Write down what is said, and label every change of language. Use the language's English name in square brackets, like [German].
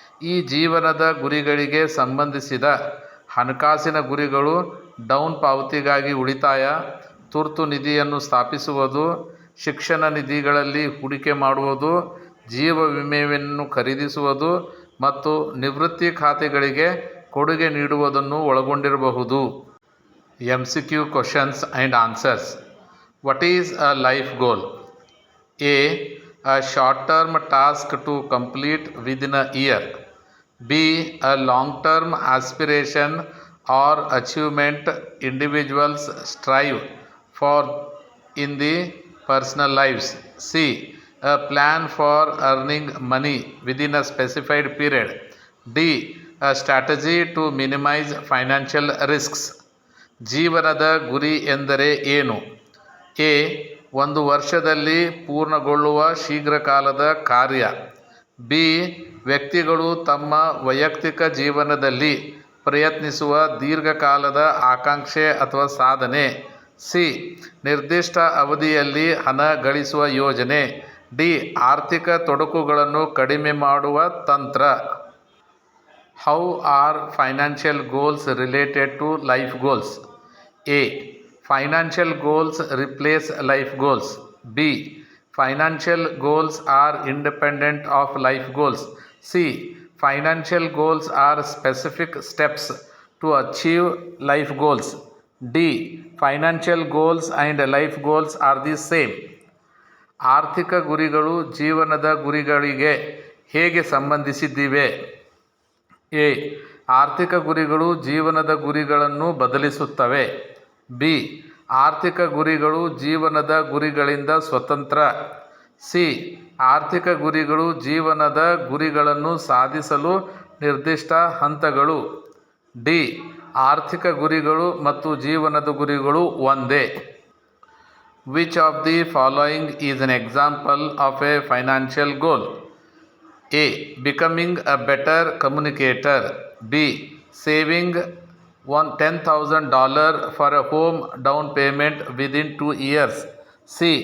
[Kannada] ಈ ಜೀವನದ ಗುರಿಗಳಿಗೆ ಸಂಬಂಧಿಸಿದ ಹಣಕಾಸಿನ ಗುರಿಗಳು ಡೌನ್ ಪಾವತಿಗಾಗಿ ಉಳಿತಾಯ, ತುರ್ತು ನಿಧಿಯನ್ನು ಸ್ಥಾಪಿಸುವುದು, ಶಿಕ್ಷಣ ನಿಧಿಗಳಲ್ಲಿ ಹೂಡಿಕೆ ಮಾಡುವುದು, ಜೀವ ವಿಮೆಯನ್ನು ಖರೀದಿಸುವುದು ಮತ್ತು ನಿವೃತ್ತಿ ಖಾತೆಗಳಿಗೆ ಕೊಡುಗೆ ನೀಡುವುದನ್ನು ಒಳಗೊಂಡಿರಬಹುದು. [English] MCQ questions and answers. What is a life goal? A. A short-term task to complete within a year. B. A long-term aspiration or achievement individuals strive for in the personal lives. C. A plan for earning money within a specified period. D. A strategy to minimize financial risks. [Kannada] ಜೀವನದ ಗುರಿ ಎಂದರೆ ಏನು? A. ಒಂದು ವರ್ಷದಲ್ಲಿ ಪೂರ್ಣಗೊಳ್ಳುವ ಶೀಘ್ರಕಾಲದ ಕಾರ್ಯ. B. ವ್ಯಕ್ತಿಗಳು ತಮ್ಮ ವೈಯಕ್ತಿಕ ಜೀವನದಲ್ಲಿ ಪ್ರಯತ್ನಿಸುವ ದೀರ್ಘಕಾಲದ ಆಕಾಂಕ್ಷೆ ಅಥವಾ ಸಾಧನೆ. ಸಿ. ನಿರ್ದಿಷ್ಟ ಅವಧಿಯಲ್ಲಿ ಹಣ ಗಳಿಸುವ ಯೋಜನೆ. ಡಿ. ಆರ್ಥಿಕ ತೊಡಕುಗಳನ್ನು ಕಡಿಮೆ ಮಾಡುವ ತಂತ್ರ. [English] How are financial goals related to life goals? A. Financial goals replace life goals. B. Financial goals are independent of life goals. C. Financial goals are specific steps to achieve life goals. D. Financial goals and life goals are the same. [Kannada] ಆರ್ಥಿಕ ಗುರಿಗಳು ಜೀವನದ ಗುರಿಗಳಿಗೆ ಹೇಗೆ ಸಂಬಂಧಿಸಿವೆ? A. ಆರ್ಥಿಕ ಗುರಿಗಳು ಜೀವನದ ಗುರಿಗಳನ್ನು ಬದಲಿಸುತ್ತವೆ. B. ಆರ್ಥಿಕ ಗುರಿಗಳು ಜೀವನದ ಗುರಿಗಳಿಂದ ಸ್ವತಂತ್ರ. ಸಿ. ಆರ್ಥಿಕ ಗುರಿಗಳು ಜೀವನದ ಗುರಿಗಳನ್ನು ಸಾಧಿಸಲು ನಿರ್ದಿಷ್ಟ ಹಂತಗಳು. ಡಿ. ಆರ್ಥಿಕ ಗುರಿಗಳು ಮತ್ತು ಜೀವನದ ಗುರಿಗಳು ಒಂದೇ. [English] Which of the following is an example of a financial goal? A. Becoming a better communicator. B. Saving $10,000 for a home down payment within 2 years. C.